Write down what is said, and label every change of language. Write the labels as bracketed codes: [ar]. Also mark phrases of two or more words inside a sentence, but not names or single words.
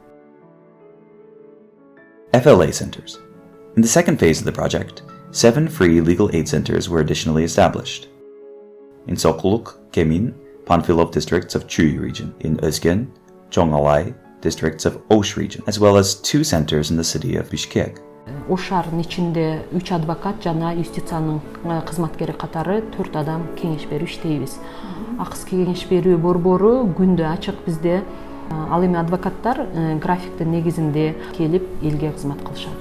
[en] FLA centers. In the second phase of the project, 7 free legal aid centers were additionally established. In Sokoluk, Kemin, Panfilov districts of Chuy region, in Özgen, Chongalay districts of Osh region, as well as 2 centers in the city of Bishkek. [ky] Ош шаарынын ичинде 3 адвокат жана юстициянын кызматкери катары 4 адам кеңеш берип иштейбиз. Акыс кеңеш берүү борбору күндө ачык бизде. Ал эми адвокаттар графиктин негизинде келип элге кызмат кылышат.